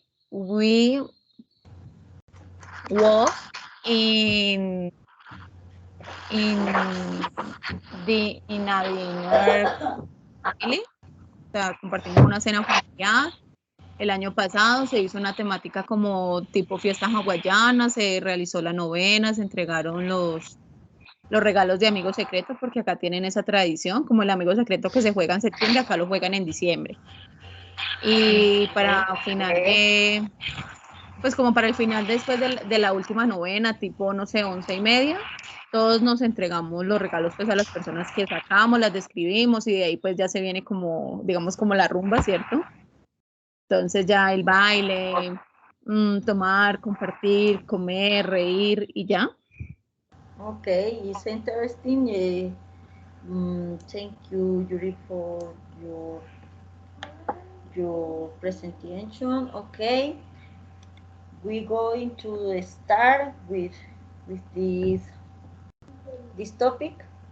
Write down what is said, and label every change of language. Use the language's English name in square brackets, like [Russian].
[English] We was in a dinner family, [Spanish] o sea, compartimos una cena familiar. El año pasado se hizo una temática como tipo fiesta hawaiana, se realizó la novena, se entregaron los regalos de amigo secreto, porque acá tienen esa tradición, como el amigo secreto que se juega en septiembre, acá lo juegan en diciembre. Y para final pues como para el final después de la última novena, tipo, no sé, 11:30, todos nos entregamos los regalos pues a las personas que sacamos, las describimos y de ahí pues ya se viene como, digamos, como la rumba, ¿cierto? Entonces ya el baile, tomar, compartir, comer, reír y ya. [English] Okay, it's interesting. Thank you, Yuri, for your presentation. Okay, we're going to start with this topic.